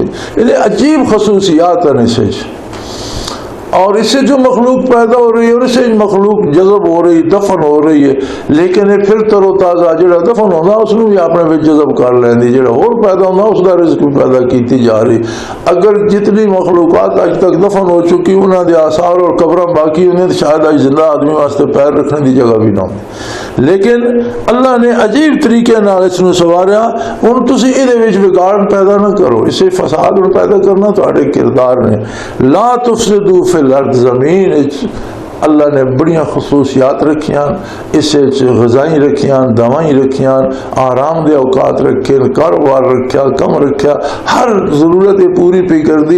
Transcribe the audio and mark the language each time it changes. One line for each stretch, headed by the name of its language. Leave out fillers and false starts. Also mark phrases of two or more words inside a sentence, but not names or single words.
Urdu: یعنی عجیب خصوصیات ہیں اسے، اور اس سے جو مخلوق پیدا ہو رہی ہے اور اس سے مخلوق جذب ہو رہی، دفن ہو رہی ہے، لیکن یہ پھر تر و تازہ جڑا دفن ہونا اس نے بھی
Punjabi: اپنے وچ جذب کر لیندی،
Urdu: جڑا اور پیدا ہونا اس کا رزق بھی پیدا کیتی جا رہی۔
Punjabi: اگر جتنی مخلوقات اج تک دفن ہو چکی انہاں دے آثار اور قبراں باقی ہوندیاں تو شاید اج زندہ آدمی واسطے پیر رکھنے دی جگہ بھی نہ ہوندی، لیکن اللہ نے عجیب طریقے نال اس نو سواریا۔ ہن تسی اے دے وچ بگاڑ پیدا نہ کرو، اسے فساد پیدا کرنا تہاڈے کردار نے۔
Arabic: لا تفسدوا فی الارض،
Punjabi: زمین اللہ نے بڑیاں خصوصیات رکھیاں، اس غذائیں رکھیاں، دوائیں رکھیاں، آرام دے اوقات رکھے، کاروبار رکھیا، کم رکھیا، ہر ضرورت پوری پی کر دی۔